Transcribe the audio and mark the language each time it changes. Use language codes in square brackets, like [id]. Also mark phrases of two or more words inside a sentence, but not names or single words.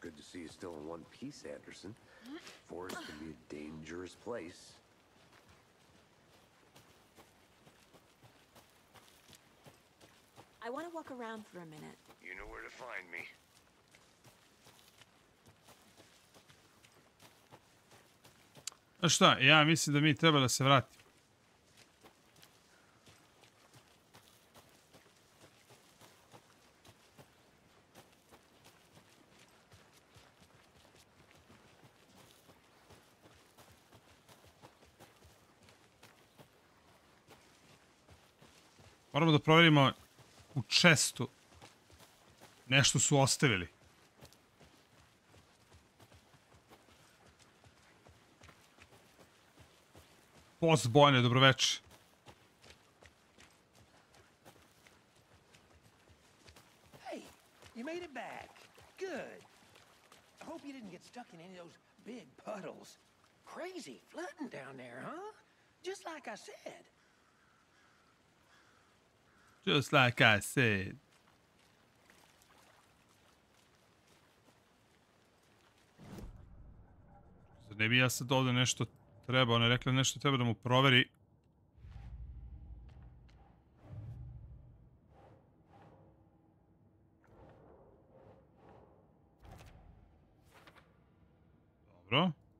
[en] see you still in one piece, Anderson. Forest can be a dangerous place. I want to walk around for a minute. You know where to find me. [bs] Znaš šta, ja mislim da mi treba da se vratimo. Moramo da provjerimo u čestu. Nešto su ostavili. Post Bojane, dobroveče. [en] Hey, you made it back. Good. I hope you didn't get stuck in any of those big puddles. Crazy flooding down there, huh? Just like I said. Just like I said. [bs] Ne bi ja sad ovdje nešto trebao, ona je rekla nešto treba da mu proveri. Dobro.